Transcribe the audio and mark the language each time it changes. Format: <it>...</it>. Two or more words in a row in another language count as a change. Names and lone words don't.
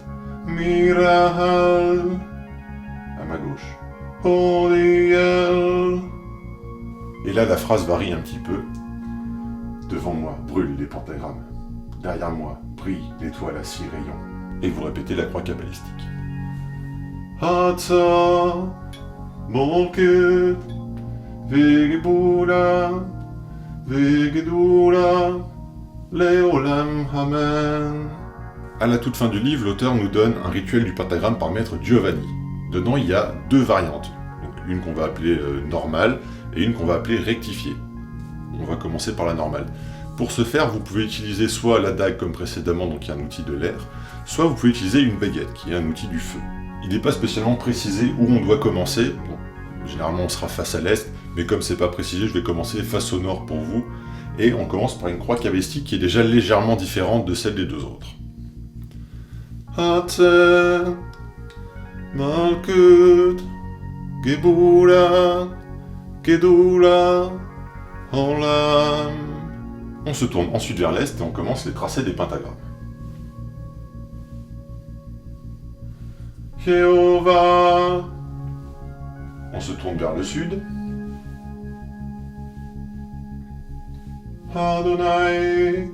<fr>Mirael. à ma gauche. Uriel. Et là, la phrase varie un petit peu. Devant moi brûlent les pentagrammes. Derrière moi brille l'étoile à 6 rayons. Et vous répétez la croix kabbalistique.</fr> <he>Hatsa. Molkut. Vegebula. Vegedula. Leolam Amen.</he> <fr>À la toute fin du livre, l'auteur nous donne un rituel du pentagramme par maître Giovanni. Dedans, il y a 2 variantes. Donc, une qu'on va appeler normale et une qu'on va appeler rectifiée. On va commencer par la normale. Pour ce faire, vous pouvez utiliser soit la dague comme précédemment, donc qui est un outil de l'air, soit vous pouvez utiliser une baguette, qui est un outil du feu. Il n'est pas spécialement précisé où on doit commencer. Bon, généralement, on sera face à l'est, mais comme c'est pas précisé, je vais commencer face au nord pour vous. Et on commence par une croix kabbalistique qui est déjà légèrement différente de celle des 2 autres.</fr> <he>Hatsa. Malkut. Gebula. Gedula. Olam.</he> <fr>On se tourne ensuite vers l'est et on commence les tracés des pentagrammes. Jéhovah. On se tourne vers le sud, Adonai.</fr>